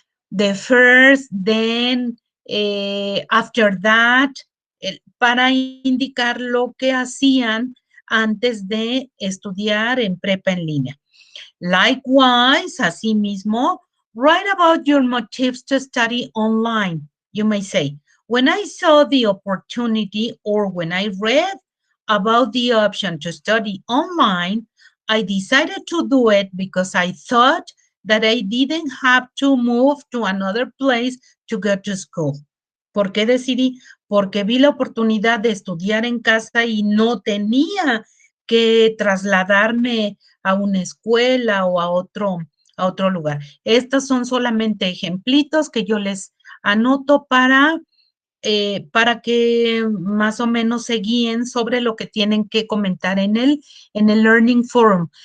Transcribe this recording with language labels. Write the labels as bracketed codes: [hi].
[en] The first, then, after that, [es] para indicar lo que hacían antes de estudiar en prepa en línea. [en] Likewise, asimismo, write about your motives to study online. You may say, when I saw the opportunity or when I read about the option to study online, I decided to do it because I thought that I didn't have to move to another place to go to school. [es] ¿Por qué decidí? Porque vi la oportunidad de estudiar en casa y no tenía que trasladarme a una escuela o a otro lugar. Estos son solamente ejemplitos que yo les anoto para que más o menos se guíen sobre lo que tienen que comentar en el Learning Forum.